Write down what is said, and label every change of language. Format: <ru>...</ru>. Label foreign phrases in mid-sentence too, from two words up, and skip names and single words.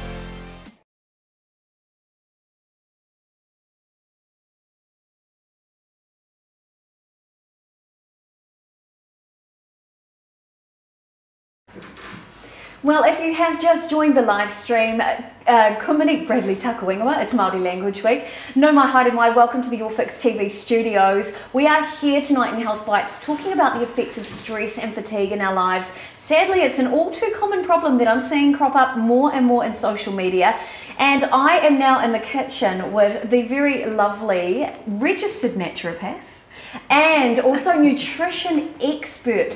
<en>Well, if you have just joined the live stream, Monique Bradley Takawingawa, it's Māori Language Week.</en> <mi>No mai haere mai,</mi> <en>welcome to the YourFixTV studios. We are here tonight in Health Bites talking about the effects of stress and fatigue in our lives. Sadly, it's an all too common problem that I'm seeing crop up more and more in social media. And I am now in the kitchen with the very lovely registered naturopath and also nutrition expert.</en>